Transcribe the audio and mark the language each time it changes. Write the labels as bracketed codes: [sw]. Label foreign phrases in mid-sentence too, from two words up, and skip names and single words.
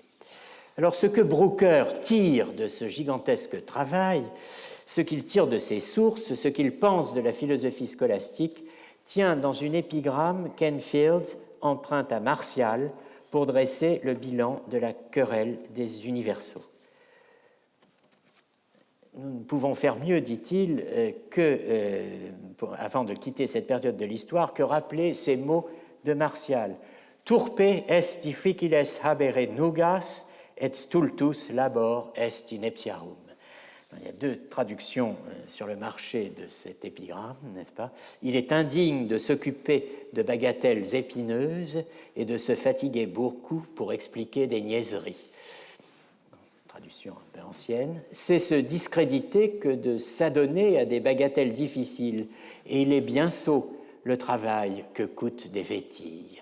[fr] Alors, ce que Brucker tire de ce gigantesque travail, ce qu'il tire de ses sources, ce qu'il pense de la philosophie scolastique, tient dans une épigramme qu'Enfield emprunte à Martial pour dresser le bilan de la querelle des universaux. Nous ne pouvons faire mieux, dit-il, avant de quitter cette période de l'histoire, que rappeler ces mots de Martial. [la] Turpe est difficiles habere nugas, et stultus labor est ineptiarum. [fr] Il y a deux traductions sur le marché de cet épigramme, n'est-ce pas? Il est indigne de s'occuper de bagatelles épineuses et de se fatiguer beaucoup pour expliquer des niaiseries. Traduction un peu ancienne. C'est se discréditer que de s'adonner à des bagatelles difficiles, et il est bien sot le travail que coûtent des vétilles.